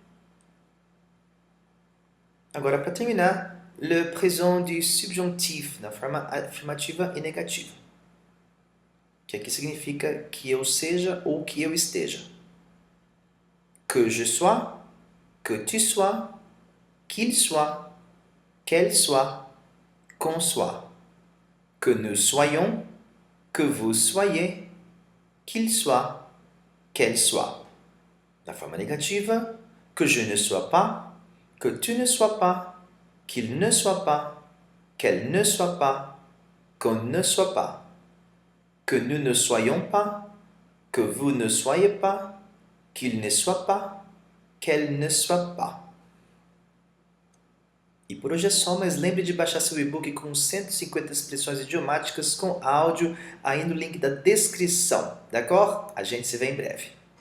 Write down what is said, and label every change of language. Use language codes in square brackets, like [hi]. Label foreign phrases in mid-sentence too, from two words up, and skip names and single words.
[pt] Agora, para terminar, [fr] le présent du subjonctif [pt] na forma afirmativa e negativa, que aqui significa que eu seja ou que eu esteja. [fr] Que je sois, que tu sois, qu'il soit, qu'elle soit, qu'on soit. Que nous soyons, que vous soyez, qu'il soit, qu'elle soit. La forme négative, que je ne sois pas, que tu ne sois pas, qu'il ne soit pas, qu'elle ne soit pas, qu'on ne soit pas. Que nous ne soyons pas, que vous ne soyez pas, qu'il ne soit pas, qu'elle ne soit pas. [pt] E por hoje é só, mas lembre de baixar seu e-book com 150 expressões idiomáticas com áudio aí no link da descrição, d'accord? A gente se vê em breve.